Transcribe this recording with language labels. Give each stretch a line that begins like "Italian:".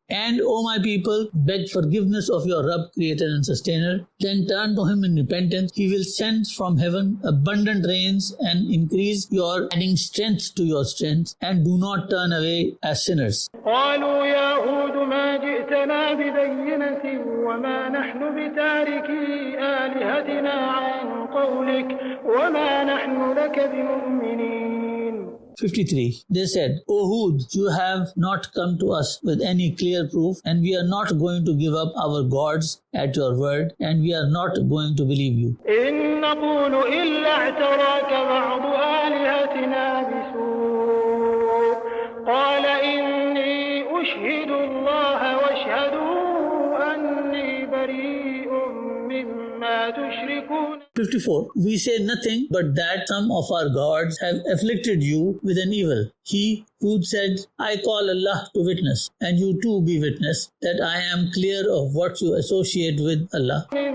English: And, O my people, beg forgiveness of your Rabb, Creator and Sustainer. Then turn to Him in repentance. He will send from heaven abundant rains and increase your adding strength to your strength. And do not turn away as sinners.
Arabic: قالوا يا هود ما جئتنا ببينة وما نحن بتاركي آلهتنا عن قولك وما نحن لك بمؤمنين.
English: 53. They said, O Hud, you have not come to us with any clear proof, and we are not going to give up our gods at your word, and we are not going to believe you.
Arabic: إن نقول إلا اعتراك بعض آلهتنا بسوء قال إني أشهد الله واشهدوا أني بريء مما تشركون.
English: 54. We say nothing but that some of our gods have afflicted you with an evil. He who said, I call Allah to witness, and you too be witness, that I am clear of what you associate with Allah.